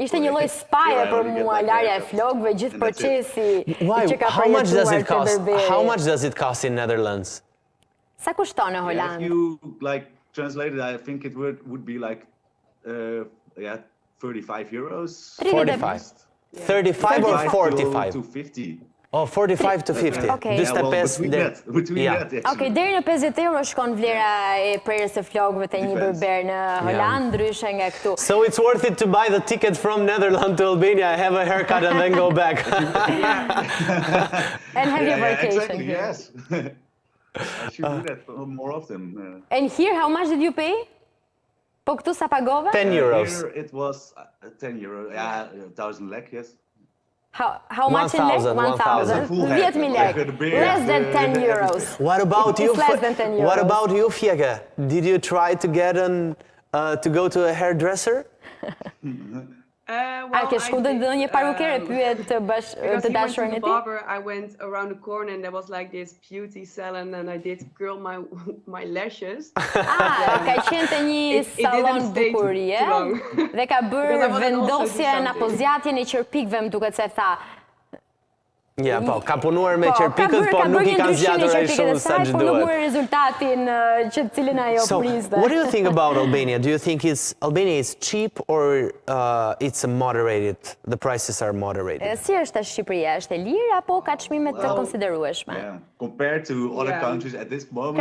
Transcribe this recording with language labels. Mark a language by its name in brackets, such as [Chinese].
[Albanian] Ishte një lloj spaje për mua, larja e flokëve, gjithë procesi që ka [English] How much does it cost in Netherlands? [Albanian] Sa kushton në Holandë? [English] If you like translate it, I think it would be like 35 euros. 45. 35 or 45? To 50. Oh, 45 to 50. Okay. Between that. [Albanian] Okay, deri në 50 euro shkon vlera e prerjes së flokëve te një berber në Holandë, ndryshe nga këtu. [English] So it's worth it to buy the ticket from Netherlands to Albania, have a haircut and then go back. And have your vacation. Exactly, yes. I should do that more often. And here, how much did you pay? [Albanian] Po këtu sa pagove? [English] 10 euros. Here it was 10 euros. Yeah, 1,000 lek, yes. How much in lek? 1,000. 10,000 lek. Less than 10 euros. What about you? Less than 10 euros. What about you, Fjeke? Did you try to get to go to a hairdresser? [Albanian] A ke shku dhe një parukere pyet të dashurin e ti? [English] Barber, I went around the corner and there was like this beauty salon and I did curl my lashes. [Albanian] Ka qenë të një salon bukurie dhe ka bërë vendosje në apozjatjen e qerpikëve, më duket se tha. Ja, po, ka punuar me qerpikët, po nuk I kanë zgjatur ai shumë sa që duhet. Po nuk mori rezultatin që cilin ajo priste. [English] So, what do you think about Albania? Do you think Albania is cheap or it's moderated? The prices are moderated. [Albanian] Si është Shqipëria? Është e lirë apo ka çmime të konsiderueshme? [English] Compared to other countries at this moment.